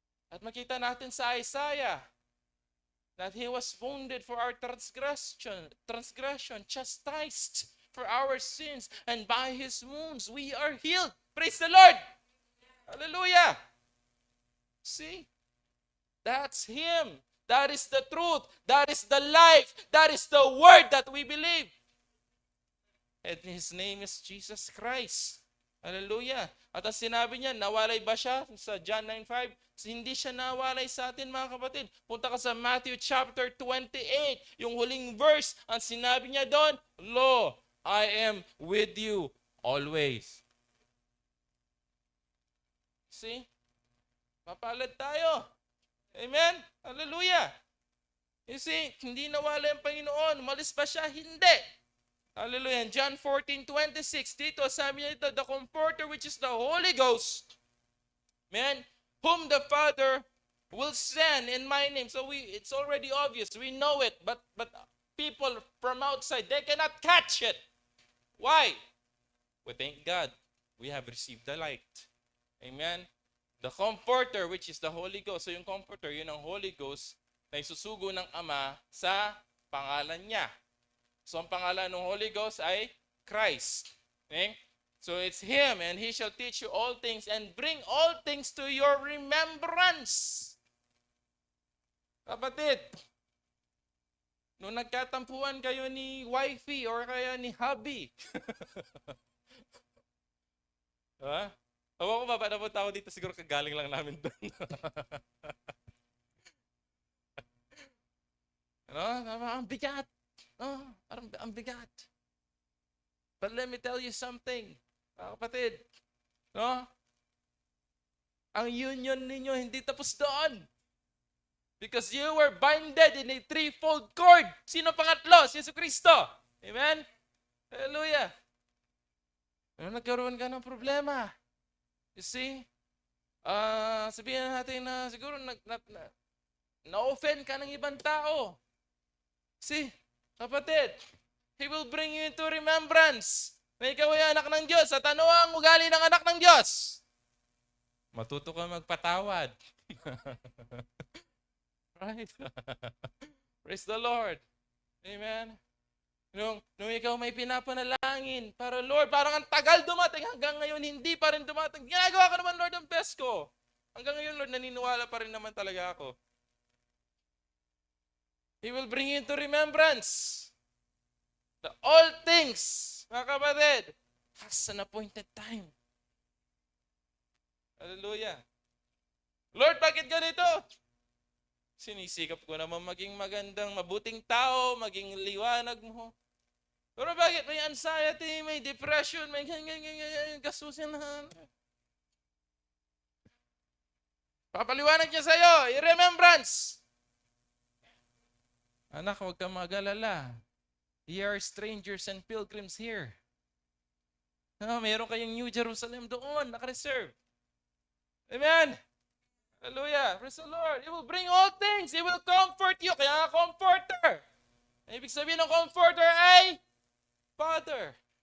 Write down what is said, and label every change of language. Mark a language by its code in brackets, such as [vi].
[tl] At makita natin sa Isaiah, [en] that He was wounded for our transgression, chastised for our sins, and by His wounds we are healed. Praise the Lord! Hallelujah! See? That's Him. That is the truth. That is the life. That is the word that we believe. And His name is Jesus Christ. Hallelujah. [tl] At ang sinabi niya, nawalay ba siya sa John 9:5? Hindi siya nawalay sa atin, mga kapatid. Punta ka sa Matthew chapter 28, yung huling verse. Ang sinabi niya doon, [en] Lo, I am with you always. [tl] See? Mapalad tayo. Amen? Hallelujah. [en] You see, [tl] hindi nawala yung Panginoon. Umalis ba siya? Hindi. Hallelujah. [en] In John 14:26, [tl] dito sabi niya ito, [en] the Comforter which is the Holy Ghost, man, whom the Father will send in my name. So it's already obvious. We know it. But people from outside, they cannot catch it. Why? We thank God. We have received the light. Amen. The Comforter, which is the Holy Ghost. [tl] So yung Comforter, yun ang Holy Ghost na isusugo ng Ama sa pangalan niya. So ang pangalan ng Holy Ghost ay Christ. [en] Okay? So it's Him, and He shall teach you all things and bring all things to your remembrance. [tl] Kapatid, nung nagkatampuan kayo ni wifey or kaya ni hubby, ha? Awa ko ba, napunta ako dito, siguro kagaling lang namin doon. Ang bigat. Parang ang bigat. [en] But let me tell you something, kapatid. [tl] Ang union ninyo hindi tapos doon. [en] Because you were binded in a threefold cord. [tl] Sino pangatlo? Si Yesu Cristo. Amen? Hallelujah. Nagkaroon ka ng problema. [en] You see? [tl] Sabihin natin na siguro na-offend ka ng ibang tao. See? [en] Kapatid, He will bring you into remembrance [tl] na ikaw ay anak ng Diyos. At ano ang ugali ng anak ng Diyos? Matuto ka magpatawad. [en] Right? Praise the Lord. Amen? [tl] Nung ikaw may pinapanalangin, para Lord, parang ang tagal dumating, hanggang ngayon hindi pa rin dumating. Ginagawa ko naman, Lord, ang best ko. Hanggang ngayon, Lord, naniniwala pa rin naman talaga ako. [en] He will bring you into remembrance. The all things, [tl] mga kapatid, [en] has an appointed time. [tl] Hallelujah. Lord, bakit ganito? Sinisikap ko naman maging magandang, mabuting tao, maging liwanag mo. Pero bakit may anxiety, may depression, may gastusin na. Papaliwanag niya sa'yo, i-remembrance. Anak, huwag kang mag-alala. [en] Ye are strangers and pilgrims here. [tl] Meron kayong New Jerusalem doon, naka-reserve. Amen? Hallelujah. [en] Praise the Lord. He will bring all things. He will comfort you. [tl] Kaya nga comforter. Ibig sabihin ng comforter ay Father.